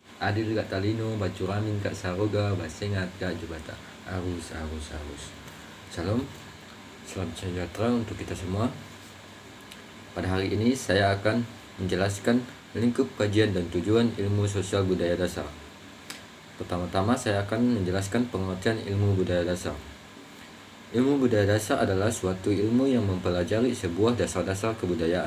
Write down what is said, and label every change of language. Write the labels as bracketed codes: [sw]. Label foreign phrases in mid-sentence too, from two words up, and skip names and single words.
[knx] adil gak talino, bacuramin kak saroga, basengat kak jubata. Arus. [id] Salam, salam sejahtera untuk kita semua. Pada hari ini saya akan menjelaskan lingkup kajian dan tujuan ilmu sosial budaya dasar. Pertama-tama saya akan menjelaskan pengertian ilmu budaya dasar. Ilmu budaya dasar adalah suatu ilmu yang mempelajari sebuah dasar-dasar kebudayaan.